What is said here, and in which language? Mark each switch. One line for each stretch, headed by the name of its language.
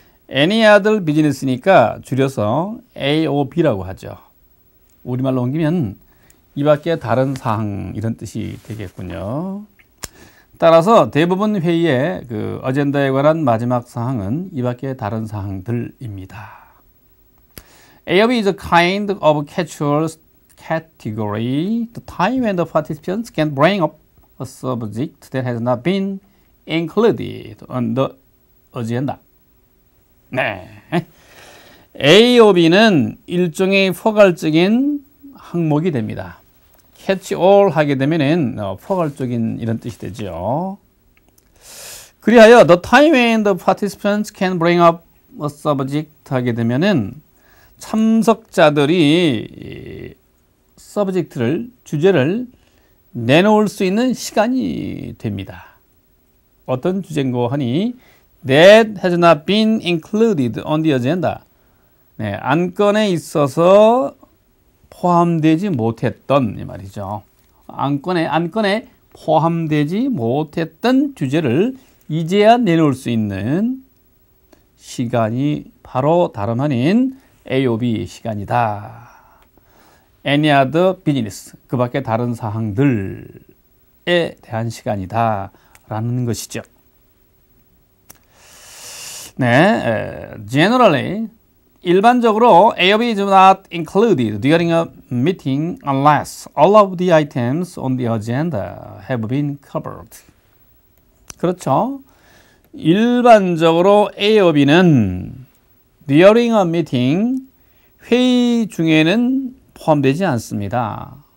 English: any other business
Korean: 니까 줄여서 AOB라고 하죠. 우리말로 옮기면 이 밖에 다른 사항 이런 뜻이 되겠군요. 따라서 대부분 회의의 그 어젠다에 관한 마지막 사항은 이 밖에 다른 사항들입니다.
English: AOB is a kind of catch-all category, the time when the participants can bring up a subject that has not been included on the agenda.
Korean: 네. AOB는 일종의 포괄적인 항목이 됩니다. catch all 하게 되면은 포괄적인 이런 뜻이 되죠. 그리하여
English: the time when the participants can bring up a subject
Korean: 하게 되면은 참석자들이 subject를 주제를 내놓을 수 있는 시간이 됩니다. 어떤 주제인고 하니
English: that has not been included on the agenda.
Korean: 네, 안건에 있어서 포함되지 못했던 이 말이죠. 안건에 포함되지 못했던 주제를 이제야 내놓을 수 있는 시간이 바로 다름 아닌 AOB 시간이다.
English: Any other business,
Korean: 그 밖에 다른 사항들에 대한 시간이다 라는 것이죠.
English: 네, generally 일반적으로 AOB is not included during a meeting unless all of the items on the agenda have been covered.
Korean: 그렇죠. 일반적으로 AOB는
English: during a meeting,
Korean: 회의 중에는 포함되지 않습니다.